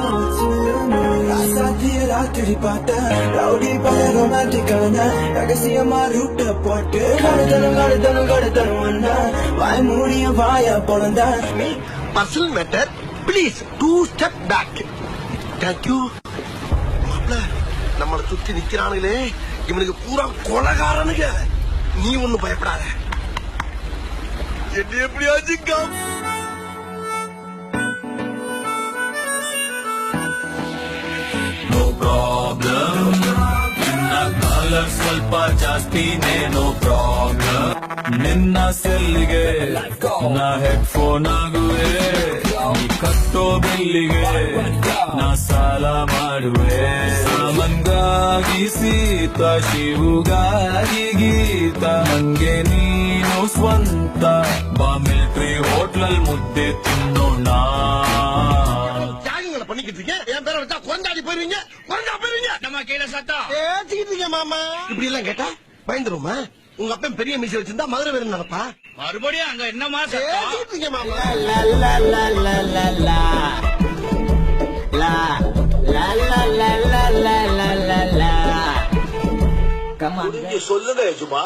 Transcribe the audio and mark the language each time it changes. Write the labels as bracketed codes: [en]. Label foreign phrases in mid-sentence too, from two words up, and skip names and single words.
[ta] ராத்திரி பார்த்த ரவுடி பய ரொமான்டிக்கான ரகசியமா ரூட்ட போட்டு கடத்தணும் வாய் மூடிய வாய பொழந்த [en] personal matter please 2 step back. [ta] தேங்க்யூ. நம்மளை சுத்தி நிக்கிறானுங்களே இவனுக்கு பூரா கொலகாரனுங்க. நீ ஒண்ணும் பயப்படாத, என்ன எப்படியாச்சும் [kn] ಸ್ವಲ್ಪ ಜಾಸ್ತಿನೇ [en] no problem. [kn] ನಿನ್ನ ಸೆಲ್ಲಿಗೆ ನಾ ಹೆಡ್ಫೋನ್ ಆಗುವೆ, ನೀ ಕಟ್ಟೋ ಬಿಲ್ಲಿಗೆ ನಾ ಸಾಲ ಮಾಡುವೆ. ಸಾಮನ್ಗಾಗಿ ಸೀತ, ಶಿವುಗಾಗಿ ಗೀತ, ನಂಗೆ ನೀನು ಸ್ವಂತ. ಬಾ ಮಿಲ್ಟ್ರಿ ಹೋಟ್ಲಲ್ ಮುದ್ದೆ ತಿನ್ನೋಣ. [ta] பண்ணிக்கிட்டு இருக்கேன். என் பேரை வச்சா கொண்டாடி போயிருவீங்க. நம்ம கீழே சத்தம் பேசிக்கிட்டு மாமா. இப்படி எல்லாம் கேட்டா பயந்துருமா? உங்க அப்பா பெரிய மீசை வச்சிருந்தா மதுரை வேறு நடப்பா. மறுபடியும் அங்க என்னமா பேசிக்கிட்டு மாமா. சொல்லுங்க சும்மா.